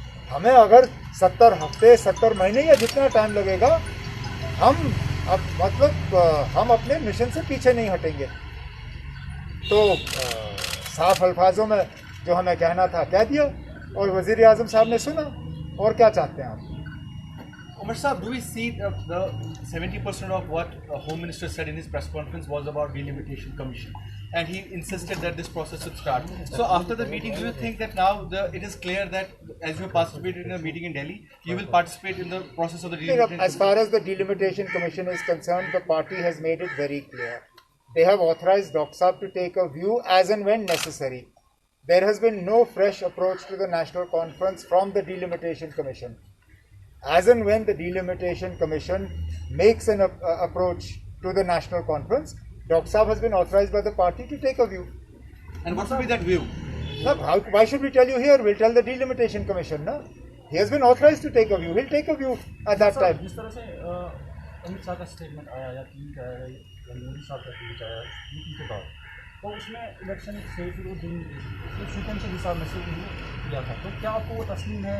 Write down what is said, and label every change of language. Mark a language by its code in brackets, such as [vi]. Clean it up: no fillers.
[hi] हमें अगर 70 हफ्ते, 70 महीने या जितना टाइम लगेगा हम अब मतलब हम अपने मिशन से पीछे नहीं हटेंगे। तो साफ अल्फाजों में जो हमें कहना था कह दिया और वज़ीर-ए-आज़म साहब ने सुना। और क्या चाहते हैं आप? [en] Umar Saab, do we see the 70% of what Home Minister said in his press conference was about delimitation commission, and he insisted that this process should start. So after the meeting, do you think that now it is clear that as you participated in a meeting in Delhi, you will participate in the process of the delimitation? As far as the delimitation commission is concerned, the party has made it very clear. They have authorized Dr. Saab to take a view as and when necessary. There has been no fresh approach to the National Conference from the Delimitation Commission. As and when the Delimitation Commission makes an approach to the National Conference, Dr. Saab has been authorized by the party to take a view. And what will be that view? No, why should we tell you here? We'll tell the Delimitation Commission. No? He has been authorized to take a view. He'll take a view at that time. [hi] जिस तरह से अमित शाह का statement आया या tweet आया या मोदी साहब का ट्वीट आया मीटिंग के बाद, तो उसमें इलेक्शन से फिर वो दिन सीक्वेंस के हिसाब में से किया था, तो क्या आपको वो तस्लीम है?